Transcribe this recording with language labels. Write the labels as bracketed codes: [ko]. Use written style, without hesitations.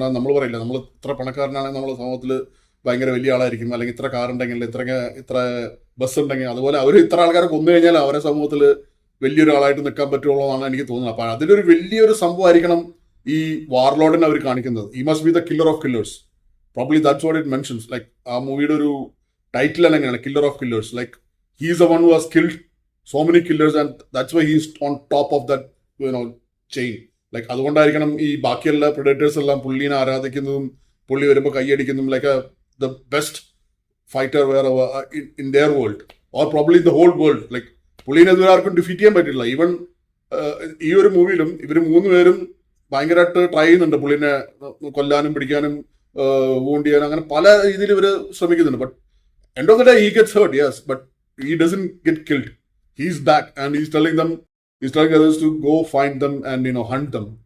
[ml] എന്ന് പറഞ്ഞാൽ നമ്മൾ പറയില്ല, നമ്മൾ ഇത്ര പണക്കാരനാണെങ്കിൽ നമ്മൾ സമൂഹത്തിൽ ഭയങ്കര വലിയ ആളായിരിക്കും, അല്ലെങ്കിൽ ഇത്ര കാർ ഉണ്ടെങ്കിൽ ഇത്ര ബസ് ഉണ്ടെങ്കിൽ, അതുപോലെ അവർ ഇത്ര ആൾക്കാരെ കൊന്നു കഴിഞ്ഞാൽ അവരെ സമൂഹത്തിൽ വലിയൊരാളായിട്ട് നിൽക്കാൻ പറ്റുള്ളൂ എന്നാണ് എനിക്ക് തോന്നുന്നത്. അപ്പൊ അതിലൊരു വലിയൊരു സംഭവമായിരിക്കണം ഈ വാർലോഡിനെ അവർ കാണിക്കുന്നത്. [en] He must be the killer of killers. Probably that's what it mentions. Like [ml] ആ മൂവിയുടെ ഒരു ടൈറ്റിൽ തന്നെ എങ്ങനെയാണ്, [en] Killer of killers. Like he is the one who has killed so many killers and that's why he is on top of that chain. [ml] Like അതുകൊണ്ടായിരിക്കണം ഈ ബാക്കിയുള്ള predators എല്ലാം പുള്ളിനെ ആരാധിക്കുന്നതും പുള്ളി വരുമ്പോൾ കൈയടിക്കുന്നതും, like [en] the best fighter wherever in their world or probably the whole world. [ml] Like പുള്ളിനെ ഇതുവരെ ആർക്കും defeat ചെയ്യാൻ പറ്റില്ല. ഈവൻ ഈ ഒരു മൂവിയിലും ഇവർ 3 പേരും ഭയങ്കരമായിട്ട് ട്രൈ ചെയ്യുന്നുണ്ട് പുള്ളിനെ കൊല്ലാനും പിടിക്കാനും വൂണ്ട് ചെയ്യാനും, അങ്ങനെ പല രീതിയിൽ ഇവർ ശ്രമിക്കുന്നുണ്ട്. [en] But end of the day he gets hurt, yes, but he doesn't get killed. He's back and he's telling others to go find them and hunt them.